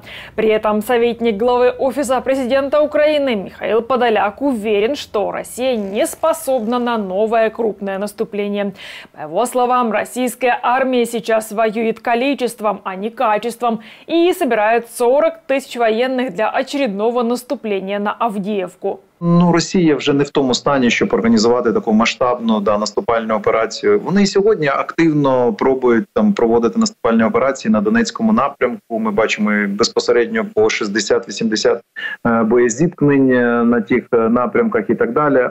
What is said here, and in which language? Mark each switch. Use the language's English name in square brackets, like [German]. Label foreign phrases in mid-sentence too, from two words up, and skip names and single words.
[Russian] При этом советник главы Офиса президента Украины Михаил Подоляк уверен, что Россия не способна на новое крупное наступление. По его словам, российская армия сейчас воюет количеством, а не качеством, и собирает 40 тысяч военных для очередного наступления на Авдіївку. [Ukrainian] Росія вже не в тому стані, щоб організувати таку масштабну наступальну операцію. Вони і сьогодні активно пробують проводити наступальні операції на Донецькому напрямку. Ми бачимо безпосередньо по 60-80 боєзіткнень на тих напрямках і так далі.